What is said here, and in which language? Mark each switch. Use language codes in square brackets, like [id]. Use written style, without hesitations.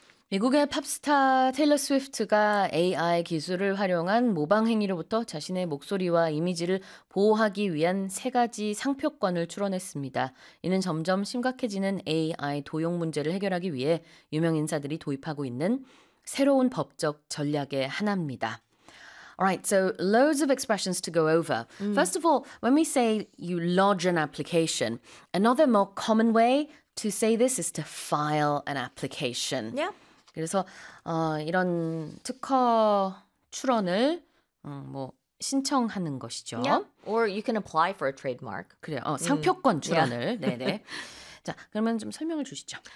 [ko] 미국의 팝스타 테일러 스위프트가 AI 기술을 활용한 모방 행위로부터 자신의 목소리와 이미지를 보호하기 위한 세 가지 상표권을 출원했습니다. 이는 점점 심각해지는 AI 도용 문제를 해결하기 위해 유명 인사들이 도입하고 있는 새로운 법적 전략의 하나입니다. [en] All right, so loads of expressions to go over. First of all, when we say you lodge an application, another more common way to say this is to file an application. Yeah. [ko] 그래서 이런 특허 출원을 뭐 신청하는 것이죠. [en] Yeah. Or you can apply for a trademark. [ko] 그래요. 상표권 출원을. [en] Yeah. [ko] 네네. 자, 그러면 좀 설명을 주시죠.